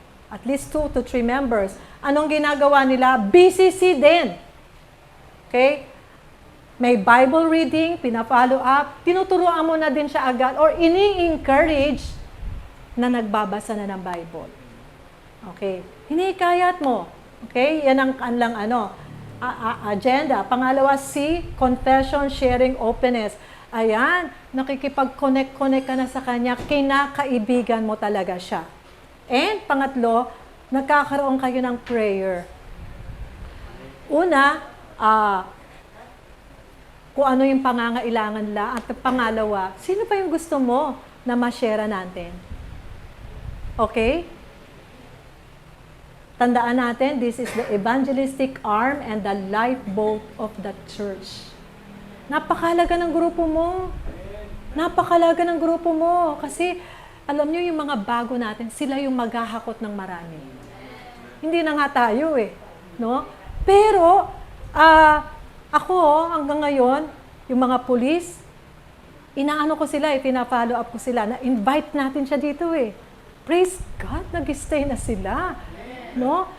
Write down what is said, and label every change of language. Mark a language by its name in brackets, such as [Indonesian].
[English] At least 2 to 3 members. [Filipino] Anong ginagawa nila? BCC din. [English] Okay? [Filipino] May Bible reading, pina-follow up, tinuturuan mo na din siya agad or ini-encourage na nagbabasa na ng Bible. Okay? Hinikayat mo. Okay? Yan ang kanilang agenda. Pangalawa, C, confession, sharing, openness. Ayan, nakikipag-connect ka na sa kanya, kinakaibigan mo talaga siya. And pangatlo, nagkakaroon kayo ng prayer. Una, kung ano yung pangangailangan nila. At pangalawa, sino pa yung gusto mo na ma-share natin? Okay? Tandaan natin, [English] this is the evangelistic arm and the lifeboat of the church. [Filipino] Napakalaga ng grupo mo. Napakalaga ng grupo mo. Kasi, alam nyo, yung mga bago natin, sila yung maghahakot ng marami. Hindi na nga tayo no? Pero, ako, hanggang ngayon, yung mga pulis, inaano ko sila, pina-follow up ko sila, na-invite natin siya dito [English] Praise God, [Filipino] nag-stay na sila. No?